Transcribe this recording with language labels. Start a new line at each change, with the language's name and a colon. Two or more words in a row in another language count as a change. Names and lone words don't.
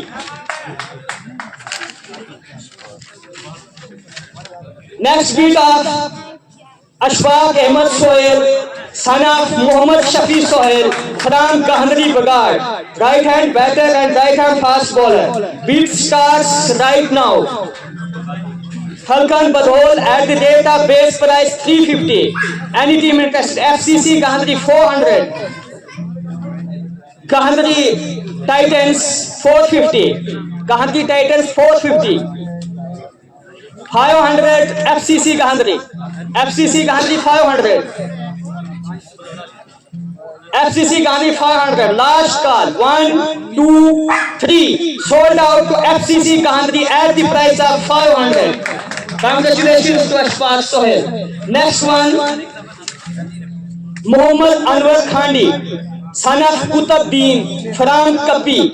English: Next beat of Ashfaq Ahmed Sohail, son of Muhammad Shafi Sohail from Gahandari Bagad, right hand batter and right hand fast bowler. Beat starts right now. Falcon Badhol at the rate of base price 350. Any team interested? FCC Gahandari 400. Gahandari Titans 450. Gahandari Titans 450. 500 FCC Gahandari. FCC Gahandari 500. FCC Gahandari 500. Last call. 1, 2, 3. Sold out to FCC Gahandari at the price of 500. Congratulations to Ashfaq Sohail. Next one, Muhammad Anwar Khandi, son of Qutbuddin from Kabbi.